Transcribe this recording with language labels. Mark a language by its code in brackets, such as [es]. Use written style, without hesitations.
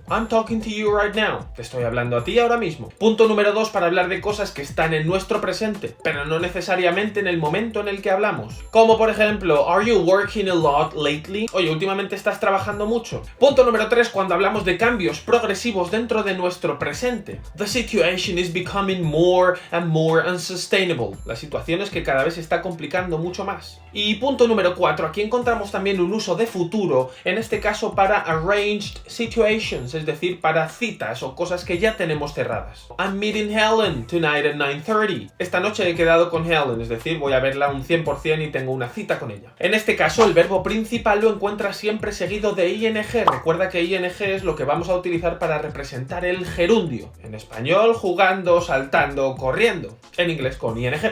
[en] I'm talking to you right now, [es] te estoy hablando a ti ahora mismo. Punto número 2 para hablar de cosas que están en nuestro presente, pero no necesariamente en el momento en el que hablamos. Como por ejemplo, [en] are you working a lot lately? [es] Oye, últimamente estás trabajando mucho. Punto número 3 cuando hablamos de cambios progresivos dentro de nuestro presente. [en] The situation is becoming more and more unsustainable. [es] La situación es que cada vez se está complicando mucho más. Y punto número 4, aquí encontramos también un uso de futuro, en este caso para [en] arranged situations, [es] es decir, para citas o cosas que ya tenemos cerradas. [en] I'm meeting Helen tonight at 9:30. [es] Esta noche he quedado con Helen, es decir, voy a verla un 100% y tengo una cita con ella. En este caso, el verbo principal lo encuentras siempre seguido de ing. Recuerda que ing es lo que vamos a utilizar para representar el gerundio. En español, jugando, saltando, corriendo. En inglés con ing.